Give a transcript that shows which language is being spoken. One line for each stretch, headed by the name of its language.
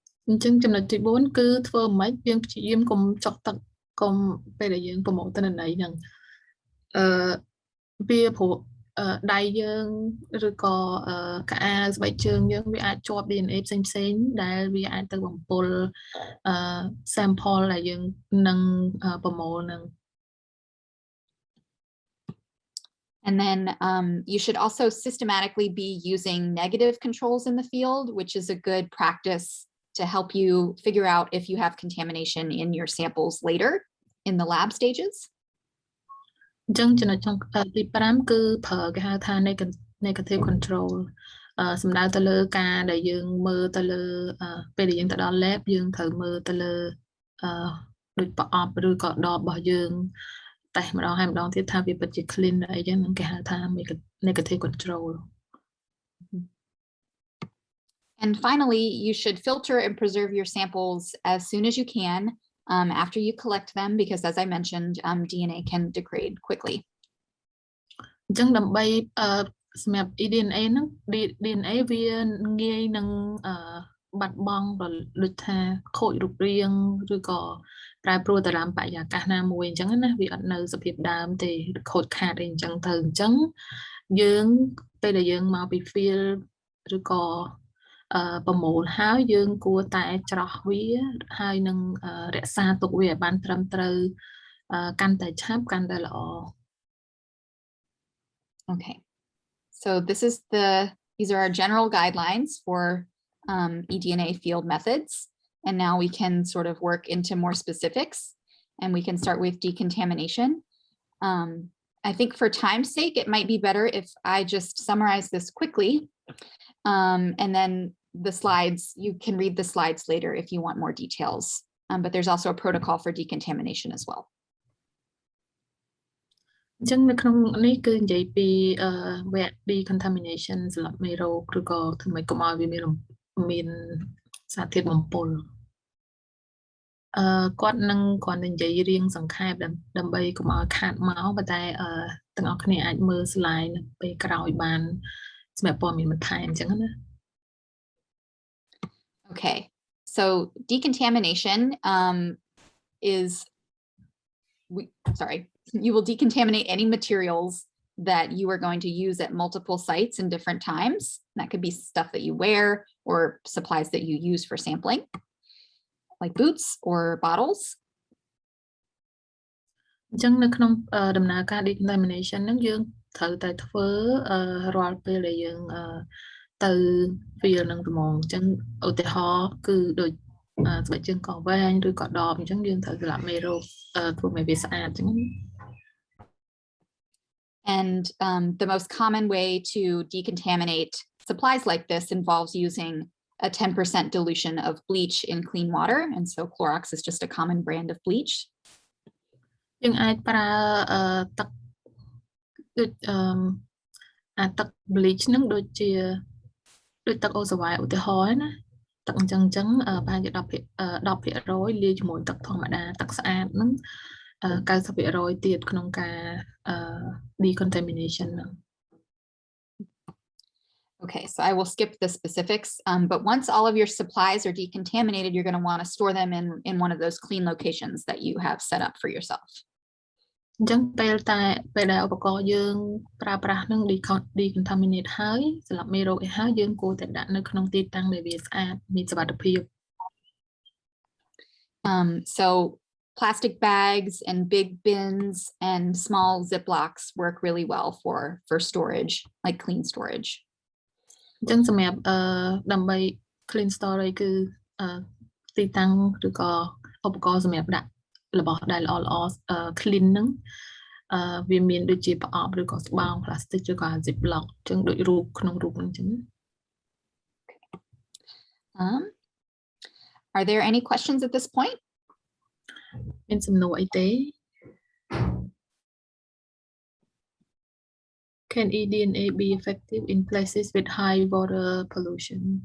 Khmer: អញ្ចឹងចំណុចទី 4 គឺធ្វើម៉េចយើងព្យាយាមកុំចុកទឹកកុំពេលដែលយើងប្រមូលទិន្នន័យហ្នឹងវាព្រោះដៃយើងឬក៏កៅអៅស្បែកជើងយើងវាអាចជាប់ DNA ផ្សេងៗដែលវាអាចទៅបំពុលsample ដែលយើងនឹងប្រមូលហ្នឹង
English: And then you should also systematically be using negative controls in the field, which is a good practice to help you figure out if you have contamination in your samples later in the lab stages.
Khmer: អញ្ចឹងចំណុចទី 5 គឺប្រើគេហៅថា negative control សំដៅទៅលើការដែលយើងមើលទៅលើពេលដែលយើងទៅដល់ lab យើងត្រូវមើលទៅលើដូចប្រអប់ឬក៏ដបរបស់យើងតែម្ដងហើយម្ដងទៀតថាវាពិតជា clean អីចឹងគេហៅថា negative control.
English: And finally, you should filter and preserve your samples as soon as you can after you collect them, because as I mentioned, DNA can degrade quickly.
Khmer: អញ្ចឹងដើម្បីសម្រាប់ eDNA ហ្នឹង DNA វាងាយនឹងបាត់បង់ដូចថាខូចរូបរាងឬក៏ប្រែប្រួលទៅតាមបរិយាកាសណាមួយអញ្ចឹងណាវាអត់នៅសភាពដើមទេខូចខាតអីអញ្ចឹងទៅអញ្ចឹងយើងពេលដែលយើងមកពី field ឬក៏ប្រមូលហើយយើងគួរតែច្រោះវាហើយនឹងរក្សាទុកវាឲ្យបានត្រឹមត្រូវកាន់តែឆាប់កាន់តែល្អ
English: Okay, so these are our general guidelines for eDNA field methods, and now we can sort of work into more specifics, and we can start with decontamination. I think for time's sake, it might be better if I just summarize this quickly, and then the slides, you can read the slides later if you want more details, but there's also a protocol for decontamination as well.
Khmer: អញ្ចឹងនៅក្នុងនេះគឺនិយាយពីវគ្គ decontamination សម្រាប់មេរោគឬក៏ធ្វើម៉េចកុំឲ្យវាមានសារធាតុបំពុលគាត់នឹងគ្រាន់តែនិយាយរៀងសង្ខេបដើម្បីកុំឲ្យខាតមកប៉ុន្តែទាំងអស់គ្នាអាចមើល slide ពេលក្រោយបានសម្រាប់ព័ត៌មានបន្ថែមអញ្ចឹងណា
English: Okay, so decontamination you will decontaminate any materials that you are going to use at multiple sites in different times. That could be stuff that you wear or supplies that you use for sampling, like boots or bottles.
Khmer: អញ្ចឹងនៅក្នុងដំណើរការ decontamination ហ្នឹងយើងត្រូវតែធ្វើរាល់ពេលដែលយើងទៅ field ហ្នឹងហ្មងអញ្ចឹងឧទាហរណ៍គឺដូចស្បែកជើងកវែងឬក៏ដបអញ្ចឹងយើងត្រូវសម្រាប់មេរោគធ្វើឲ្យវាស្អាតអញ្ចឹង
English: And the most common way to decontaminate supplies like this involves using a 10% dilution of bleach in clean water. And so Clorox is just a common brand of bleach.
Khmer: យើងអាចប្រើទឹកដូចទឹក bleach ហ្នឹងដូចទឹកអូសាវ៉ៃឧទាហរណ៍ណាទឹកអញ្ចឹងប្រហែលជា 10% លាយជាមួយទឹកធម្មតាទឹកស្អាតហ្នឹង 90% ទៀតក្នុងការ decontamination ហ្នឹង
English: Okay, so I will skip the specifics, but once all of your supplies are decontaminated, you're going to want to store them in one of those clean locations that you have set up for yourself.
Khmer: អញ្ចឹងពេលដែលឧបករណ៍យើងប្រើប្រាស់នឹង decontaminate ហើយសម្រាប់មេរោគឲ្យហើយយើងគួរតែដាក់នៅក្នុងទីតាំងដែលវាស្អាតមានសុវត្ថិភាព
English: So plastic bags and big bins and small Ziplocs work really well for storage, like clean storage.
Khmer: អញ្ចឹងសម្រាប់ដើម្បី clean storage គឺទីតាំងឬក៏ឧបករណ៍សម្រាប់ដាក់របស់ដែលល្អៗ clean ហ្នឹងវាមានដូចជាប្រអប់ឬក៏ស្បោង plastic ឬក៏ Ziploc អញ្ចឹងដូចរូបក្នុងរូបហ្នឹងអញ្ចឹង
English: Are there any questions at this point?
Khmer: មានសំណួរអីទេ
English: Can eDNA be effective in places with high water pollution?